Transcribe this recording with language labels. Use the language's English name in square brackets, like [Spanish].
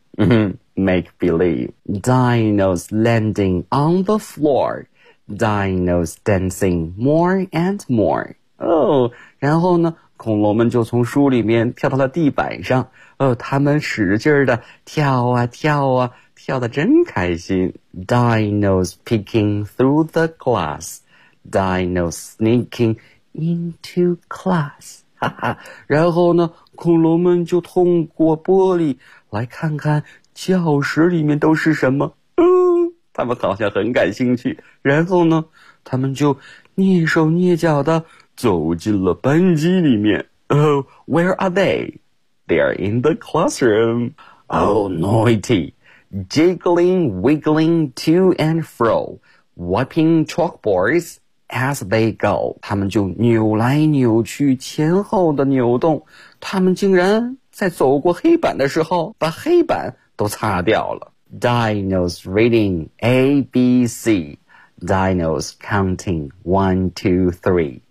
[English] Make believe. Dinos landing on the floor. Dinos dancing more and more. [Chinese] 哦，然后呢，恐龙们就从书里面跳到了地板上，他们使劲的跳啊跳啊，跳得真开心。 [English] Dinos peeking through the glass, dinos sneaking into class. [Chinese] 哈哈，然后呢，恐龙们就通过玻璃来看看教室里面都是什么。他们好像很感兴趣。然后呢，他们就蹑手蹑脚的走进了班级里面。 [English] Where are they? They are in the classroom. Oh, naughty. Jiggling, wiggling to and fro, wiping chalkboards as they go. [Chinese] 他们就扭来扭去，前后的扭动。他们竟然在走过黑板的时候，把黑板都擦掉了。 [English] Dinos reading A, B, C. Dinos counting 1, 2, 3.